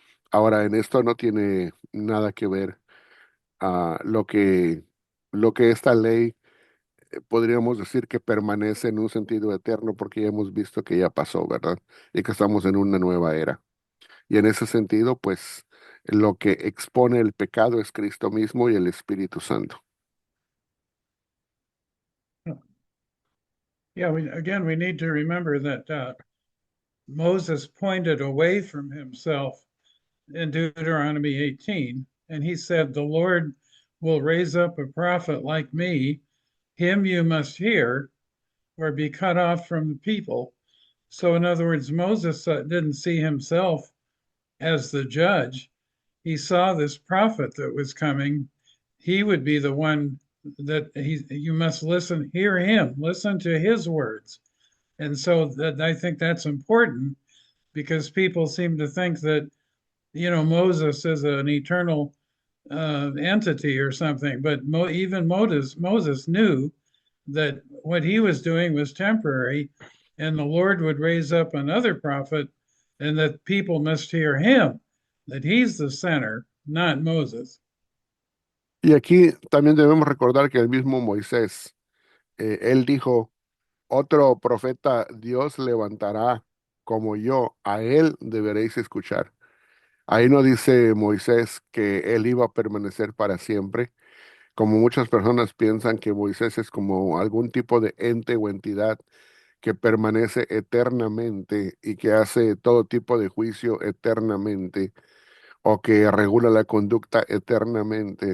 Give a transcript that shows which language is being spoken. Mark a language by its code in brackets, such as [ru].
[es] Ahora, en esto no tiene nada que ver lo que esta ley podríamos decir que permanece en un sentido eterno porque ya hemos visto que ya pasó, ¿verdad? Y que estamos en una nueva era. Y en ese sentido, pues lo que expone el pecado es Cristo mismo y el Espíritu Santo. [en] Yeah, we need to remember that Moses pointed away from himself in Deuteronomy 18, and he said, "The Lord will raise up a prophet like me. Him you must hear, or be cut off from the people." So, in other words, Moses didn't see himself as the judge. He saw this prophet that was coming. He would be the one that you must listen, hear him, listen to his words. And so that I think that's important because people seem to think that, Moses is an eternal entity or something. But even Moses knew that what he was doing was temporary, and the Lord would raise up another prophet, and that people must hear him, that he's the center, not Moses. [es] Y aquí también debemos recordar que el mismo Moisés, él dijo, otro profeta Dios levantará como yo, a él deberéis escuchar. Ahí no dice Moisés que él iba a permanecer para siempre, como muchas personas piensan que Moisés es como algún tipo de ente o entidad que permanece eternamente y que hace todo tipo de juicio eternamente o que regula la conducta eternamente.